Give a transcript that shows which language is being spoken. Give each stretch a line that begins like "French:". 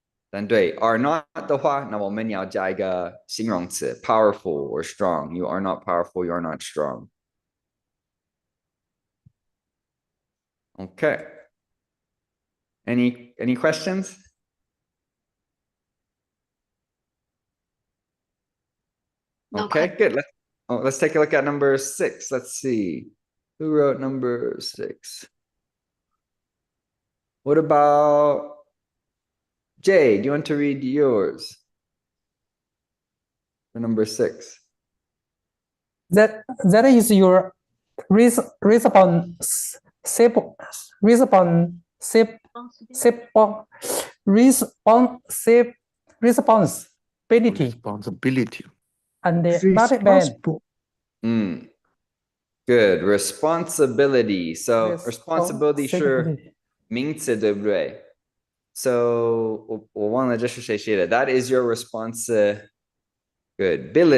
Chinese: 但对
English: are not
Chinese: 的话，那我们要加一个形容词
English: powerful or strong. You are not powerful. You are not strong. Okay. Any questions? Okay, good. Let's take a look at number 6. Let's see. Who wrote number 6? What about Jay? Do you want to read yours? For number 6. That is your responsibility. And not ban. Good. Responsibility.
Chinese: So responsibility 是名词，对不对？ So 我忘了这是谁写的。
English: That is your responsibility. Good.